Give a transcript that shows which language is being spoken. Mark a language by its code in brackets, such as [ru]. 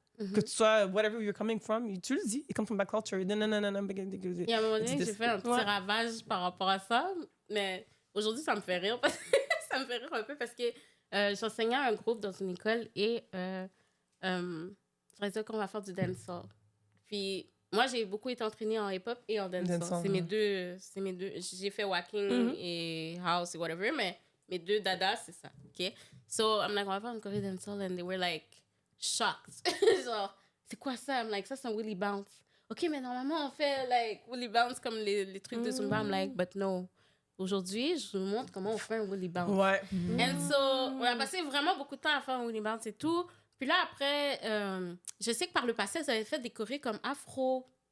[fr] Que tu sois, [en] whatever you're coming from, [fr] tu le dis, [en] it comes from black culture. [fr] Il y a un moment donné que j'ai fait un petit ravage par rapport à ça, mais aujourd'hui, ça me fait rire. Ça me fait rire un peu parce que j'enseignais à un groupe dans une école et je vais dire qu'on va faire du dancehall. Puis moi, j'ai beaucoup été entraînée en hip-hop et en dancehall. Dancehall, C'est mes deux. J'ai fait walking et house et whatever, mais mes deux dadas, c'est ça. OK? [en] So, I'm like, [fr] on va faire une choré dancehall [en] and they were like shocked. [fr] Genre, c'est quoi ça? [en] I'm like, [fr] ça, c'est un Willy Bounce. OK, mais normalement, on fait like Willy Bounce comme les trucs de Zumba. [en] I'm like, but no. [fr] Aujourd'hui, je vous montre comment on fait un Willy Bounce. Ouais. [en] And so, [fr] on a passé vraiment beaucoup de temps à faire un Willy Bounce et tout. Puis là, après, je sais que par le passé, vous avez fait des chorés comme afro.